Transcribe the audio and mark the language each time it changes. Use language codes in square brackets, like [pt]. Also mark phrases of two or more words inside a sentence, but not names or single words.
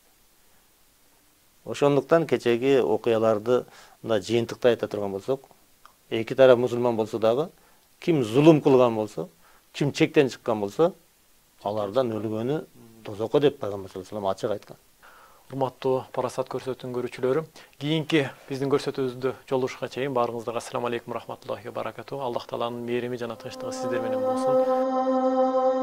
[ky] Ошондуктан кечеги окуяларды мындай жыйынтыкта айта турган болсок, эки тарап мусулман болсо дагы, ким зулум кылган болсо, ким чектен чыккан болсо, алардан өлгөнү тозокко деп Пайгамбар [ar] صلى الله عليه وسلم [ky] ачык айткан. Урматтуу Парасат көрсөтүүнүн көрүүчүлөрү, кийинки биздин көрсөтүүбүздө жолугушка чейин баарыңыздарга [ar] السلام عليكم رحمة الله وبركاته. [ky] Аллах тааланын мээрими жана тынчтыгы сиздер менен болсун.